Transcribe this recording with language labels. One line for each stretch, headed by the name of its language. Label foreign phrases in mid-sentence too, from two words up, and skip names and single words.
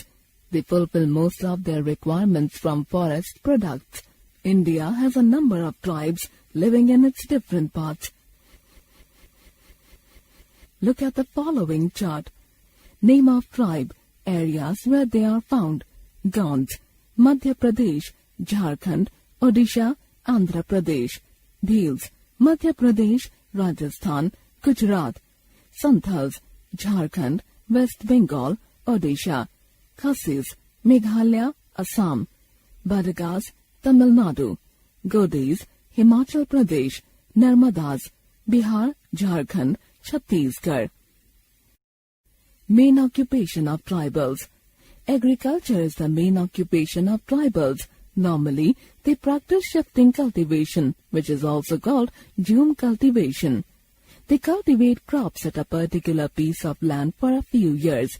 English: They fulfill most of their requirements from forest products. India has a number of tribes living in its different parts. Look at the following chart. Name of tribe, areas where they are found. Gonds, Madhya Pradesh, Jharkhand, Odisha, Andhra Pradesh. Bhils, Madhya Pradesh, Rajasthan, Gujarat. Santhals, Jharkhand, West Bengal, Odisha. Khasis, Meghalaya, Assam. Badagas, Tamil Nadu. Godis, Himachal Pradesh. Narmadas, Bihar, Jharkhand, Chhattisgarh. Main occupation of tribals. Agriculture is the main occupation of tribals. Normally, they practice shifting cultivation, which is also called jhum cultivation. They cultivate crops at a particular piece of land for a few years.